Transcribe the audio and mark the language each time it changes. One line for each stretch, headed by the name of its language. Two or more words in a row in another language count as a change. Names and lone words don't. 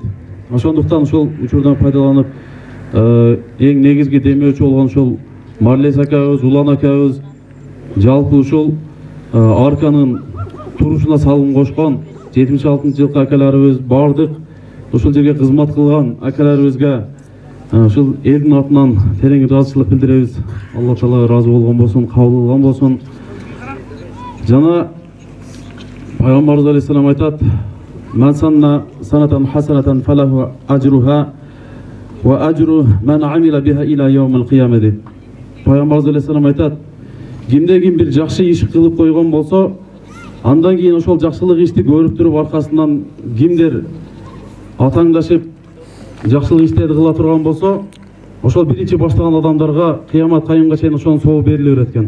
Kyrgyz: Ошондуктан ушул учурдан пайдаланып, эң негизги демөөчү болгон ушул Марлес акабыз, Улан акабыз, жалпы ушул арканын турушуна салым кошкон 76-жылкы акаларыбыз, бардык ушул жерге кызмат кылган акаларыбызга ушул элдин атынан терең ыраазычылык билдиребиз. Алла Таала ыраазы болгон болсун, кабыл кылган болсун. Жана Пайгамбарыбыз алейхиссалам айтат:
Arabic: "من سن سنة حسنة فله أجرها وأجر من عمل بها إلى يوم القيامة." Дейт.
Kyrgyz: Пайгамбарыбыз алейхиссалам айтат: "Кимде ким бир жакшы иш кылып койгон болсо, андан кийин ошол жакшылык ишти көрүп туруп аркасынан кимдер атаңдашып жакшылык иштерди кыла турган болсо, ошол биринчи баштаган адамдарга кыямат кайымга чейин ошонун сообу бериле берет экен.